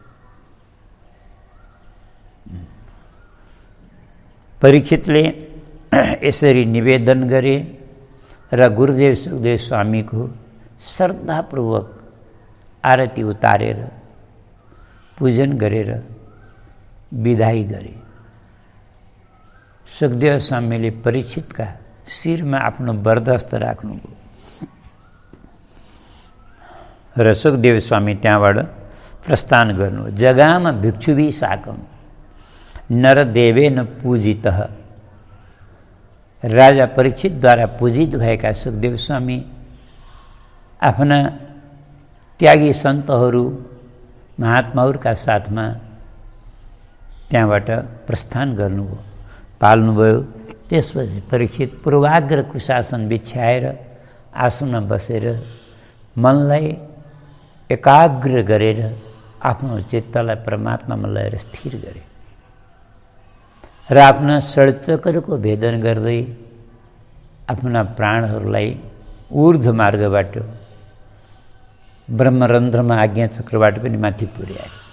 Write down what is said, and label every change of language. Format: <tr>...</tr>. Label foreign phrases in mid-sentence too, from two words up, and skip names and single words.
<ne>परीक्षितले यसरी निवेदन गरे र गुरुदेव सुखदेव स्वामीको श्रद्धापूर्वक आरती उतारेर पूजन गरेर विदाई गरे। सुखदेव स्वामीले परीक्षितका शिरमा आफ्नो वरदहस्त राख्नुभयो र सुखदेव स्वामी त्यहाँबाट प्रस्थान गर्नु।</ne> <sa>जगाम भिक्षुभी साकम नरदेवेन पूजितः।</sa> <ne>राजा परीक्षितद्वारा पूजित भएका सुखदेव स्वामी आफ्ना त्यागी सन्तहरू, महात्माहरूका साथमा त्यहाँबाट प्रस्थान गर्नुभयो, पाल्नुभयो। त्यसपछि परीक्षित पूर्वाग्र कुशासन बिछ्याएर आसनमा बसेर मनलाई एकाग्र गरेर आफ्नो चित्तलाई परमात्मामा लगाएर स्थिर गरे र आफ्ना षड्चक्रको भेदन गर्दै आफ्ना प्राणहरूलाई ऊर्ध्व मार्गबाट ब्रह्मरन्ध्रमा आज्ञा चक्रबाट पनि माथि पुर्याए।</ne>